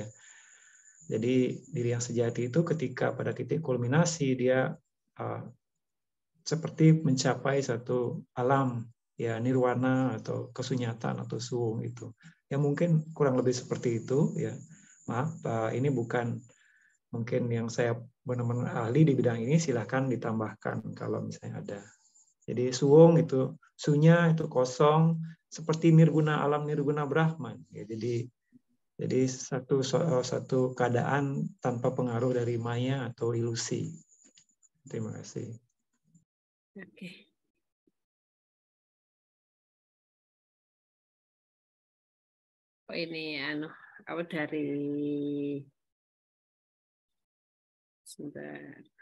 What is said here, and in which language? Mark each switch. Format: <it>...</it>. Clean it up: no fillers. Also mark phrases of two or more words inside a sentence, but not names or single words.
<id>Jadi diri yang sejati itu ketika pada titik kulminasi dia seperti mencapai satu alam ya, nirwana atau kesunyatan atau suwung itu. Ya mungkin kurang lebih seperti itu ya. Maaf, ini bukan mungkin yang saya benar-benar ahli di bidang ini, silahkan ditambahkan kalau misalnya ada. Jadi suwung itu, sunya itu kosong, seperti nirguna, alam nirguna Brahman. Ya, jadi satu keadaan tanpa pengaruh dari maya atau ilusi. Terima kasih. Oke. Oh, ini apa dari sebentar.</id>